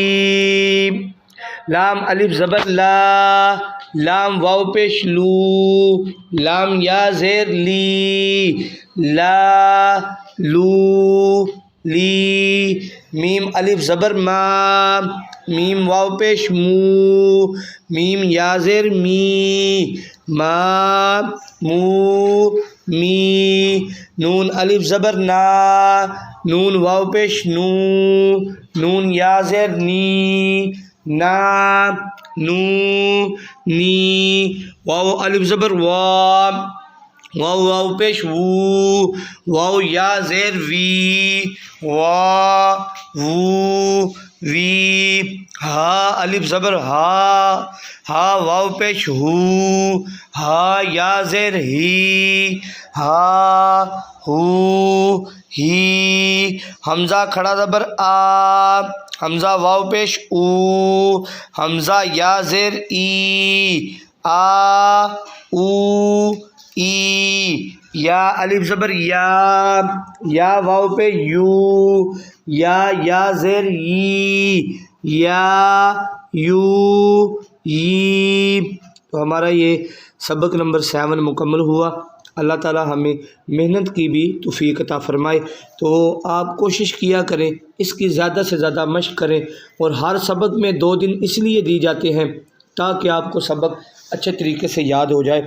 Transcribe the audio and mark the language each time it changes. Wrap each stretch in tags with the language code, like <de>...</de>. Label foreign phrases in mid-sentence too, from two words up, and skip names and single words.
<ur>لام الف زبر لام، واو پیش لو، لام یا زیر لی، لو لی۔ میم الف زبر میم، واو پیش مو، میم یا زیر می، مو می۔ نون الف زبر نون، واو پیش نو، نون یا زیر نی، نو نی۔ واو الف زبر واو پیش وو، واو یا زیر وی، وو وی۔ ہا الف زبر ہا، ہا واو پیش ہو، ہا یا زیر ہی، ہا ہو ہی، حمزہ کھڑا زبر آ، حمزہ واو پیش او، حمزہ یا زیر ای، آ او ای، یا الف زبر یا واو پہ یو، یا زیر ی، یا یو ی۔ تو ہمارا یہ سبق نمبر 7 مکمل ہوا۔ اللہ تعالی ہمیں محنت کی بھی توفیق عطا فرمائے۔ تو آپ کوشش کیا کریں، اس کی زیادہ سے زیادہ مشق کریں، اور ہر سبق میں 2 دن اس لیے دی جاتے ہیں تاکہ آپ کو سبق اچھے طریقے سے یاد ہو جائے۔</ur>